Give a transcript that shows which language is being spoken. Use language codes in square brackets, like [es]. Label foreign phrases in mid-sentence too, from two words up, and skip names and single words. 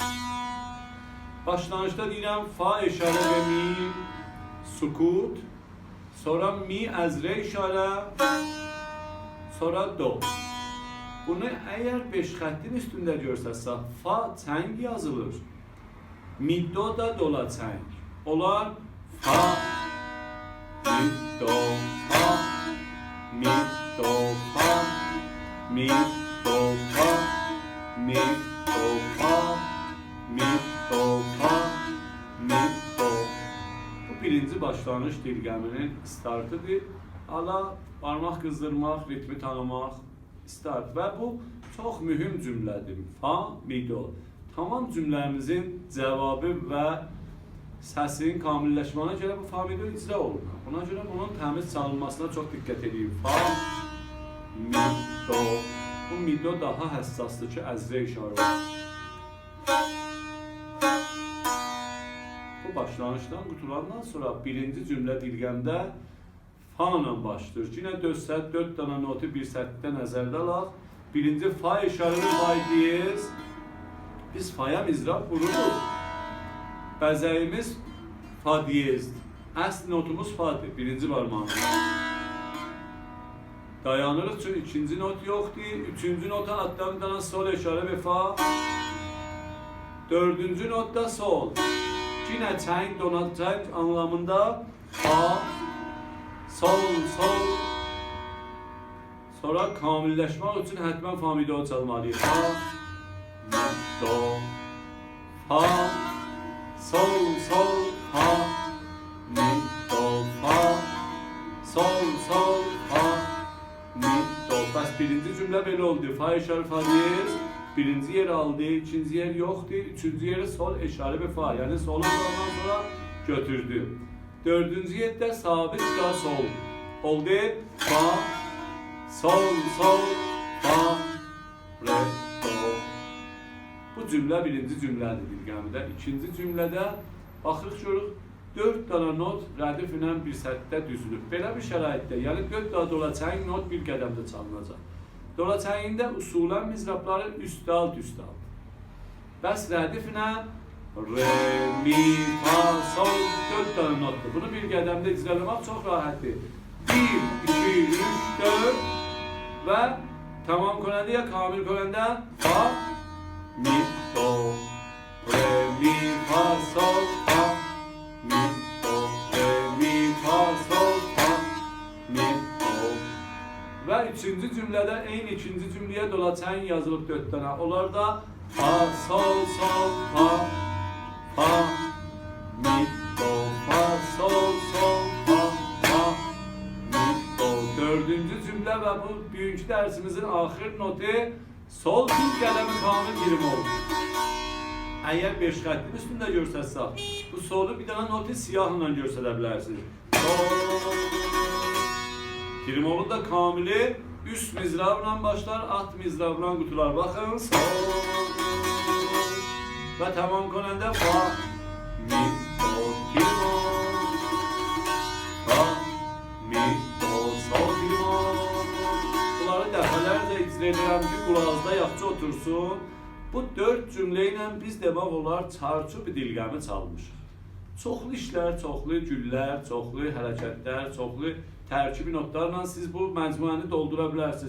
[az] Başlanışda deyirəm fa işarə və mi, sukut. Sonra mi əzrə işarə. Sonra do. Bunu əgər 5 xəttin üstündə görsəsə, fa çəng yazılır. Mi do da dola çəng. Olar fa, mi do, fa, mi do, fa, mi do, fa, mi do, fa, mi do, fa, mi do. Bu birinci başlanış dilqəminin startıdır. Hala parmaq qızdırmaq, ritmi tanımaq, start və bu çox mühüm cümlədir. Fa, mi, do. Tamam cümləmizin cavabı və səsin kamilləşmana görə bu fa, mi, do icra olunur. Buna görə bunun təmiz çalınmasına çox diqqət edin. Fa, mi, do. Bu mi, do daha həssasdır ki, əzrə işarə olur. bu başlanğıçdan qutulandan sonra birinci cümlə dilgəmdə fa ilə başlayır. Yine 4 dənə notu bir sətdə nəzərdə alaq. Birinci fa işarəli fa diyez. Biz faya mizrab vururuq. Bəzəyimiz fa diyezdir. Əsl notumuz fa'dır. Birinci barmağımız. Dayanırıq çünki ikinci not yoxdur. Üçüncü nota addan bir dənə sol işarə və fa. Dördüncü notda sol. Yine çəng, donatçəng anlamında fa, sol, sol. Sonra kamilleşmək üçün həttəmən fa mi do çalmalıyıq. Fa, mi do, fa, sol, sol, fa, mi do, fa, sol, sol, fa, mi do. Bəs birinci cümlə belə oldu. Fa işarə fa diyez. Birinci yer aldı, ikinci yer yoktu, üçüncü yeri sol işarə və fa. Yani solu ondan sonra götürdü. Dördüncü yerde sabit da sol. Oldu. Fa, sol, sol, fa, re, do. Bu cümlə birinci cümlədir dilgəmdə. İkinci cümlədə baxırıq görürük 4 dənə not rədif ilə bir sətdə düzülüb. Belə bir şəraitdə, yəni 4 dənə dolaçəng not bir qədəmdə çalınacaq. Dolaçəngində usulən mizrabları üst-alt, üst-alt. Bəs rədiflə re, mi, fa, sol 4 dənə notdur. Bunu bir qədəmdə icralamaq çox rahatdır. 1, 2, 3, 4 və tamam konəndə ya kamil konəndə fa, mi, do, re, mi, fa, sol, fa, mi, do, re, mi, fa, sol, fa, mi, do. Və üçüncü cümlədə eyni ikinci cümləyə dolaçəng yazılıb 4 dənə. Onlar da fa, sol, sol, fa, fa, mi, do, fa, sol, sol, fa, fa, mi, do. Dördüncü cümlə və bu bugünkü dərsimizin axir notu sol bir qədəmi kamil birim olur. Əgər 5 xəttin üstündə görsətsək, bu solu bir dənə notu siyahla görsədə bilərsiniz. Trimonun da kamili üst mizrabla başlar, alt mizrabla qutular. Baxın, sol və tamam konəndə fa, mi, do, trimon, fa, mi, do, sol, trimon. Bunları dəfələrlə icra edirəm ki, qulağınızda yaxşı otursun. Bu 4 cümlə ilə biz demək olar çarçı bir dilgəmi çalmışıq. Çoxlu işlər, çoxlu güllər, çoxlu hərəkətlər, çoxlu tərkibi notlarla siz bu məcmuəni doldura bilərsiniz.